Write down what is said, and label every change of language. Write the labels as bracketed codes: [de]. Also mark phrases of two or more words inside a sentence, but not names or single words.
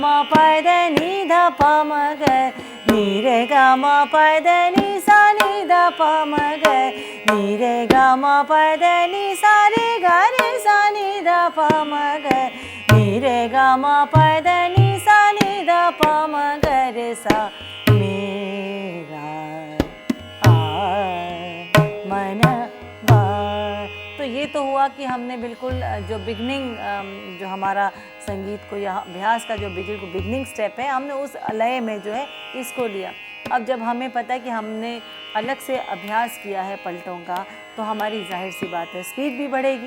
[hi] प द नी ध प म ग नी रे ग म प द नी सा नी ध प म ग नी रे ग म प द नी सा रे ग रे सा नी ध प म ग नी रे ग म प द नी सा नी ध प म ग रे सा। मेरा मन बा। तो ये तो हुआ कि हमने बिल्कुल जो बिगनिंग जो हमारा संगीत को या अभ्यास का जो [en] beginning step [hi] है, हमने उस लय में जो है इसको लिया। अब जब हमें पता है कि हमने अलग से अभ्यास किया है पलटों का, तो हमारी जाहिर सी बात है स्पीड भी बढ़ेगी।